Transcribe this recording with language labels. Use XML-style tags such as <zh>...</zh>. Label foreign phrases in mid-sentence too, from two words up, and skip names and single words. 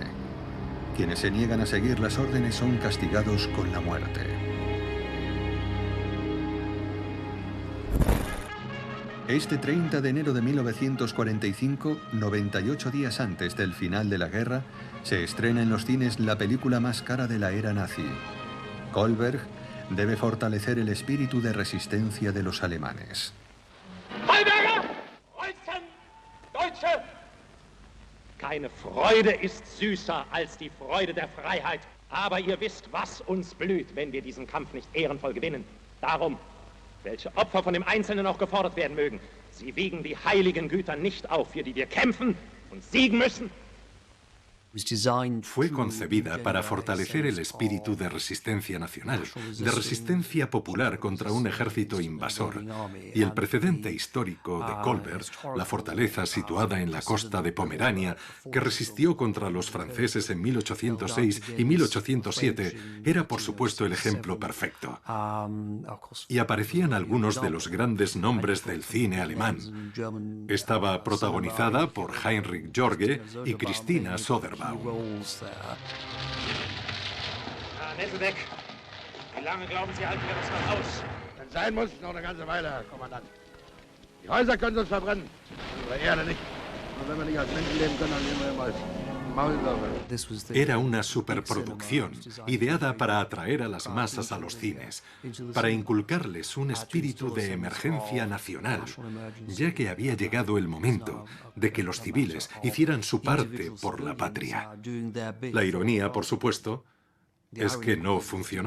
<es>Quienes se niegan a seguir las órdenes son castigados con la muerte. Este 30 de enero de 1945, 98 días antes del final de la guerra, se estrena en los cines la película más cara de la era nazi. Kohlberg debe fortalecer el espíritu de resistencia de los alemanes.</es> <de>Deutsche! Keine Freude ist süßer als die Freude der Freiheit. Aber ihr wisst, was uns blüht, wenn wir diesen Kampf nicht ehrenvoll gewinnen. Darum, welche Opfer von dem Einzelnen auch gefordert werden mögen, sie wiegen die heiligen Güter nicht auf, für die wir kämpfen und siegen müssen.</de> <es>Fue concebida para fortalecer el espíritu de resistencia nacional, de resistencia popular contra un ejército invasor. Y el precedente histórico de Kohlberg, la fortaleza situada en la costa de Pomerania, que resistió contra los franceses en 1806 y 1807, era por supuesto el ejemplo perfecto. Y aparecían algunos de los grandes nombres del cine alemán. Estaba protagonizada por Heinrich Jorge y Christina Soderbaum.</es> <de>Nesselbeck, wie lange glauben Sie, halten wir das noch aus? Wenn es sein muss, noch eine ganze Weile, Herr Kommandant. Die Häuser können uns verbrennen, unsere Erde nicht. Und wenn wir nicht als Menschen leben können, dann nehmen wir immer als Maulwürfe.</de> <es>Era una superproducción, ideada para atraer a las masas a los cines, para inculcarles un espíritu de emergencia nacional, ya que había llegado el momento de que los civiles hicieran su parte por la patria. La ironía, por supuesto, es que no funcionó.</es>